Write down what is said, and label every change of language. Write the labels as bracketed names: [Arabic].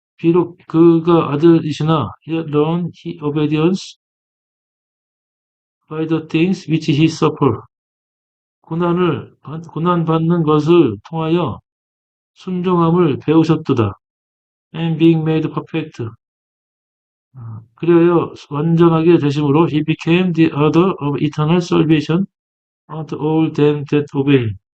[Korean] 비록 그가 아들이시나 [English] yet learned he obedience by the things which he suffered. [Korean] 고난 받는 것을 통하여 순종함을 배우셨도다. [English] And being made perfect. [Korean] 그리하여 완전하게 되심으로 [English] he became the author of eternal salvation unto all them that obey him.